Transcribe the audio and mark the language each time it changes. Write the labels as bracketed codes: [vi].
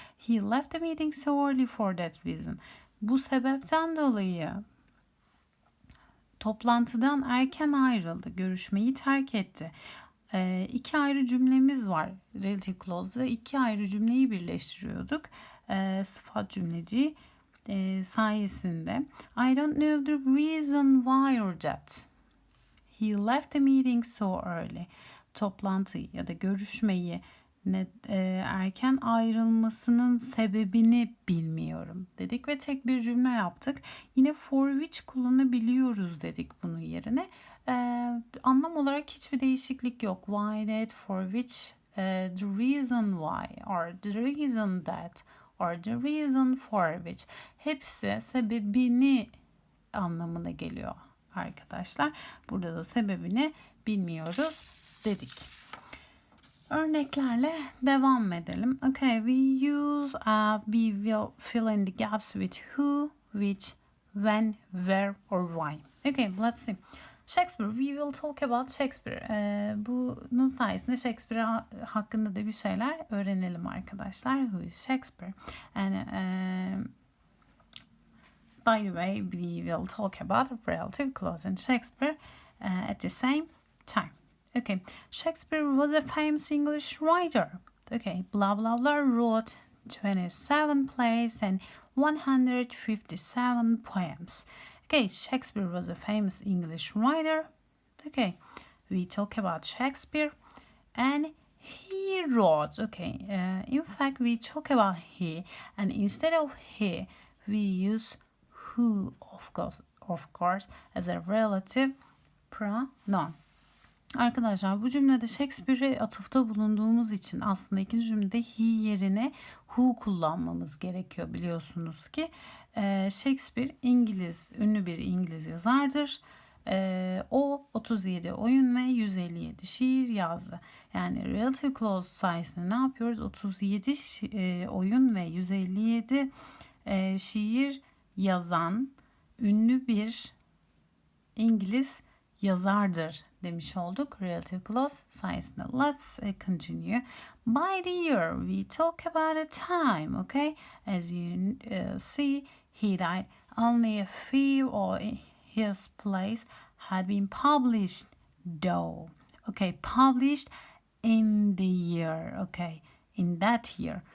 [en] He left the meeting so early for that reason. [tr] Bu sebepten dolayı toplantıdan erken ayrıldı. Görüşmeyi terk etti. İki ayrı cümlemiz var. Relative clause'da iki ayrı cümleyi birleştiriyorduk. Sıfat cümleci sayesinde. [en] I don't know the reason why or that. He left the meeting so early. [tr] Toplantıyı ya da görüşmeyi erken ayrılmasının sebebini bilmiyorum dedik ve tek bir cümle yaptık. Yine for which kullanabiliyoruz dedik bunun yerine. Anlam olarak hiçbir değişiklik yok. [en] Why that, for which, the reason why or the reason that or the reason for which, [tr] hepsi sebebini anlamına geliyor arkadaşlar. Burada da sebebini bilmiyoruz dedik. Örneklerle devam edelim. [en] Okay, we will fill in the gaps with who, which, when, where or why. Okay, let's see. Shakespeare, we will talk about Shakespeare. [tr] Bunun sayesinde Shakespeare hakkında da bir şeyler öğrenelim arkadaşlar. [en] Who is Shakespeare? And by the way, we will talk about relative clause and Shakespeare at the same time. Okay, Shakespeare was a famous English writer. Okay, blah blah blah wrote 27 plays and 157 poems. Okay, Shakespeare was a famous English writer. Okay, we talk about Shakespeare and he wrote. Okay, in fact, we talk about he, and instead of he, we use who, of course, as a relative pronoun. [tr] Arkadaşlar bu cümlede Shakespeare'e atıfta bulunduğumuz için aslında ikinci cümlede he yerine who kullanmamız gerekiyor, biliyorsunuz ki. Shakespeare ünlü bir İngiliz yazardır. O 37 oyun ve 157 şiir yazdı. Yani relative clause sayesinde ne yapıyoruz? 37 oyun ve 157 şiir yazan ünlü bir İngiliz yazardır demiş olduk relative clause sayesinde. [en] Let's continue. By the year we talk about a time, okay? As you see, he died. Only a few of his plays had been published though. Okay, published in the year, okay? In that year.